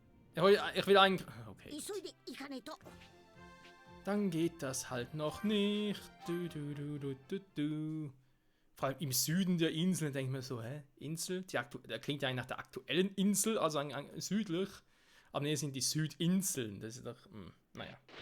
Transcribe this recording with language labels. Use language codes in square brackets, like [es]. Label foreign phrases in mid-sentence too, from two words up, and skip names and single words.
[de] Ich will eigentlich... Okay. [ja] 急いで行かないと。 [de] Dann geht das halt noch nicht. Vor allem im Süden der Insel denke ich mir so, hä? Insel? Der klingt ja eigentlich nach der aktuellen Insel, also südlich. Aber ne, sind die Südinseln. Das ist doch, naja.